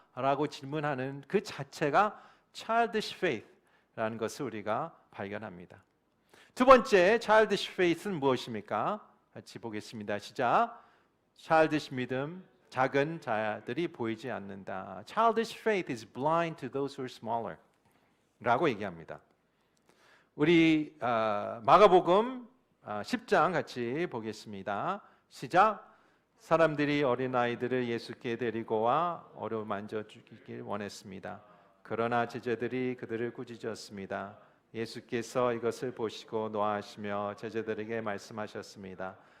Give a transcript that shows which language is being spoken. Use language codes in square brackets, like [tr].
[ko] 라고 질문하는 그 자체가 childish faith라는 것을 우리가 발견합니다. 두 번째 childish faith는 무엇입니까? 같이 보겠습니다. 시작. childish 믿음, 작은 자들이 보이지 않는다. [en] Childish faith is blind to those who are smaller [ko] 라고 얘기합니다. 우리 마가복음 10장 같이 보겠습니다. 시작. 사람들이 어린아이들을 예수께 데리고 와 어루만져 주길 원했습니다. 그러나 제자들이 그들을 꾸짖었습니다. 예수께서 이것을 보시고 노하시며 제자들에게 말씀하셨습니다.